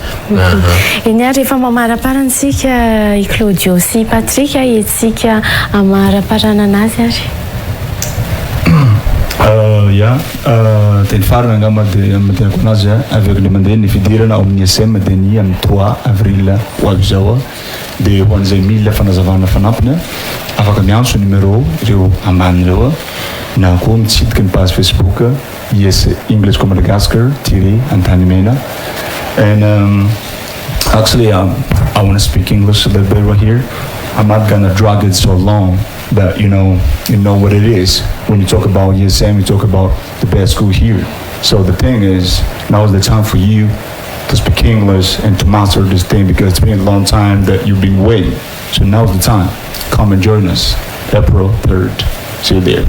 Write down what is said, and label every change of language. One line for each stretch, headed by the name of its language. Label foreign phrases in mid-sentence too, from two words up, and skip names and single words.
Malagasy: eny ary efa mamaraparantsika i Claudio sy Patrick etsika amaraparana anazy ary teny farana angamba dia matenako anazy
French: avec le
Malagasy: mandeha ny fidirana ao amin'ny ISM dia ny amin'ny 3 avril ho avy zao dia ho an'izay mila fanazavana fanampiny afaka miantso numéro ireo ambany ireo na koa mitsidika ny page Facebook IS English Madagascar _Antanimena
English: and actually I want to speak English a little bit right here. I'm not gonna drag it so long that you know what it is. When you talk about ISM, you talk about the best school here. So the thing is, now is the time for you to speak English and to master this thing because it's been a long time that you've been waiting. So now's the time. Come and join us, April 3rd. See you there.